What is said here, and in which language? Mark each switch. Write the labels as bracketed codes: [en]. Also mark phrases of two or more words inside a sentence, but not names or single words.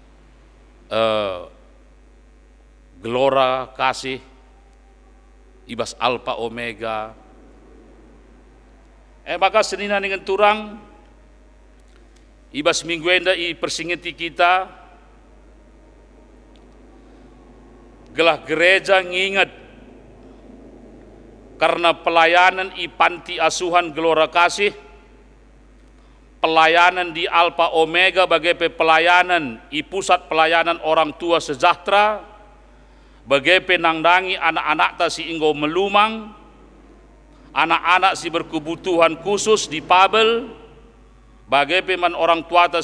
[btx] gelora kasih ibas alfa omega maka senina dengan turang ibas minggu enda i persingeti kita gelah gereja ngingat [id] karena pelayanan i panti asuhan gelora kasih, pelayanan di Alfa Omega bagai pelayanan i pusat pelayanan orang tua sejahtera, [btx] bagai penangdangi [id] anak-anak [btx] ta si inggo melumang, [id] anak-anak si berkebutuhan khusus di Pabel, [btx] bagai peman [id] orang tua ta